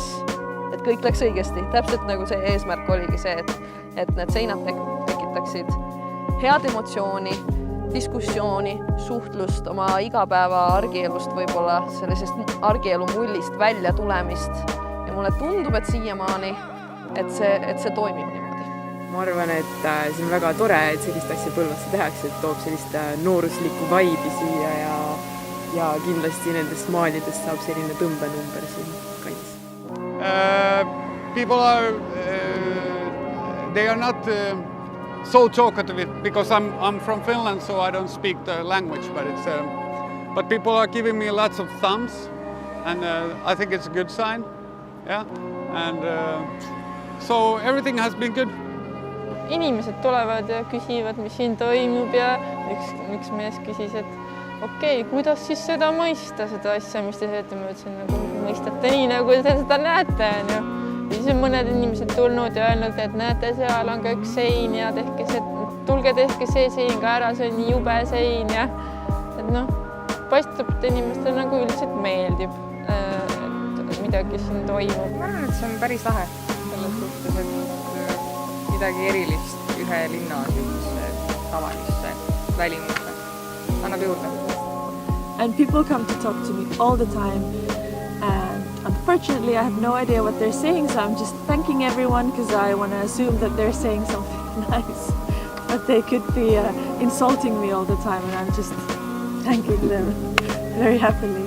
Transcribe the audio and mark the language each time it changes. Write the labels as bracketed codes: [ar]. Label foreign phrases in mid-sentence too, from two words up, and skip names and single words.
[et] Et kõik läks õigesti, täpselt nagu see eesmärk oligi see, et need seinad tekitaks naudiksid head emotsiooni, diskussiooni, suhtlust, oma igapäeva argielust, võib-olla sellisest argielu mullist välja tulemist. Ja mulle tundub, et siiamaani, et see toimib niimoodi. Ma arvan, et see on väga tore, et sellist asja Põlvasse tehakse, et toob sellist nooruslikku vaibi siia ja kindlasti nendest maalidest saab selline tõmbenumber siin kandis. [en] People are, they are not so talkative because I'm from Finland, so I don't speak the language, but people are giving me lots of thumbs, and I think it's a good sign. Yeah, and so everything has been good. [et] Inimesed tulevad ja küsivad, mis siin toimub ja üks mees küsis, et okei, kuidas siis seda mõista, seda asja, mis te teete, ma ütlesin, nagu mõistate nii, nagu te seda näete. Ja siis on mõned inimesed tulnud ja öelnud, et näete, seal on ka üks sein ja tulge tehke see sein ka ära, see on nii jube sein ja et noh, paistab, et inimestele nagu üldiselt meeldib, et midagi siin toimub. Ma arvan, et see on päris lahe selles suhtes, et midagi erilist ühe linna tavalisse välimusse annab juurde. [en] And people come to talk to me all the time. And unfortunately, I have no idea what they're saying, so I'm just thanking everyone because I want to assume that they're saying something nice. But they could be insulting me all the time, and I'm just thanking them very happily.